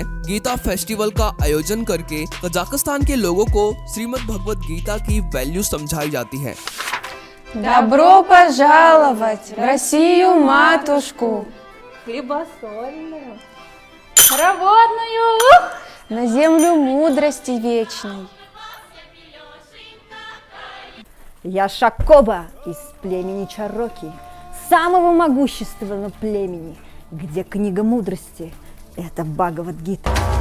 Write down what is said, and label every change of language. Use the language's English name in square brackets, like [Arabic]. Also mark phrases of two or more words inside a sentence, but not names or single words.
[Hindi] गीता फेस्टिवल का आयोजन करके कजाकिस्तान के लोगों को श्रीमद् भगवत गीता की वैल्यू समझाई जाती है। [Russian] Добро пожаловать в Россию, матушку, хлебосольную, проводную, на землю мудрости вечной. Я Шакоба из племени Чароки, самого могущественного племени, где книга мудрости – это Бхагавад-гита.